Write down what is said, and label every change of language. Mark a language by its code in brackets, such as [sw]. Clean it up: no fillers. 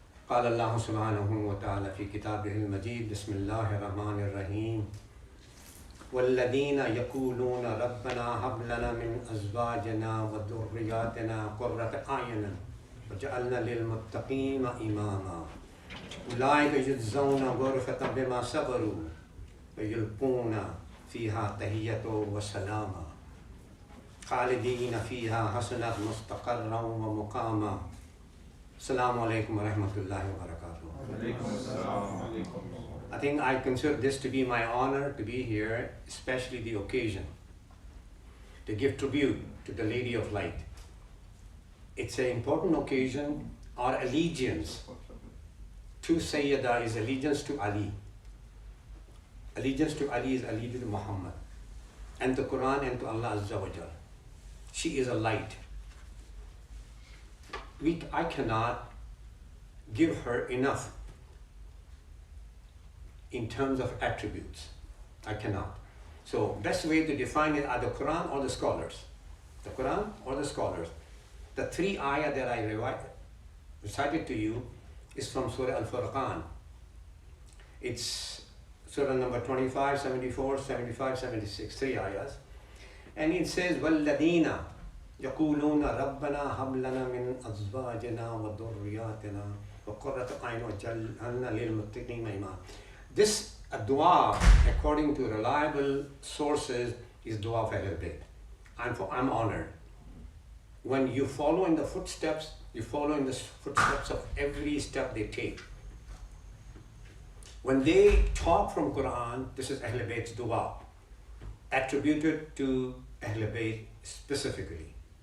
[ar] قال الله سبحانه وتعالى في كتابه المجيد بسم الله الرحمن الرحيم والذين يقولون ربنا هب لنا من أزواجنا وذرياتنا قرة أعين وجعلنا للمتقين إماما أولئك يجزون غرفة بما صبروا ويلقون فيها تحية وسلاما خالدين فيها حسنت مستقرا ومقاما. Assalamu alaikum wa rahmatullahi wa barakatuh. [en] I think I consider this to be my honor to be here, especially the occasion to give tribute to the Lady of Light. It's an important occasion. Our allegiance to Sayyida is allegiance to Ali. Allegiance to Ali is allegiance to Muhammad and to Quran and to Allah Azza wa Jal. She is a light. I cannot give her enough in terms of attributes. I cannot. So best way to define it are the Quran or the scholars. The Quran or the scholars. The three ayah that I recited to you is from Surah Al-Furqan. It's Surah number 25, 74, 75, 76, three ayahs. And it says, [ar] وَالَّذِينَ يقولون ربنا هب لنا من أزواجنا وذرياتنا وقرة أعين وجعلنا للمتقين إماما. [en] This dua, according to reliable sources, is dua of Ahlul Bayt. I'm honored. When you follow in the footsteps, you follow in the footsteps of every step they take. When they talk from Quran, this is Ahlul Bayt's dua, attributed to Ahlul Bayt specifically.